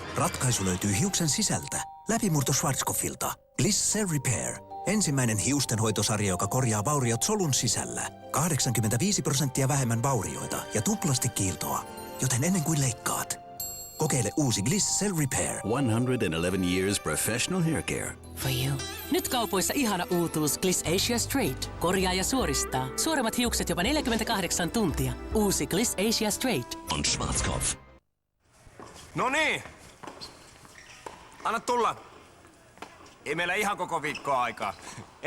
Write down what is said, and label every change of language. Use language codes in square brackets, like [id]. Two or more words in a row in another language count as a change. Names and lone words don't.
[fi] Ratkaisu löytyy hiuksen sisältä. Läpimurto Schwarzkopfilta. Gliss Cell Repair. Ensimmäinen hiustenhoitosarja, joka korjaa vauriot solun sisällä. 85% vähemmän vaurioita ja tuplasti kiiltoa. Joten ennen kuin leikkaat, kokeile uusi Gliss Cell Repair. [en] 111 years professional hair care. For you. [fi] Nyt kaupoissa ihana uutuus Gliss Asia Straight. Korjaa ja suoristaa. Suoremmat hiukset jopa 48 tuntia. Uusi Gliss Asia Straight. On Schwarzkopf. No niin. Anna tulla. Ei meillä ihan koko viikkoa aikaa.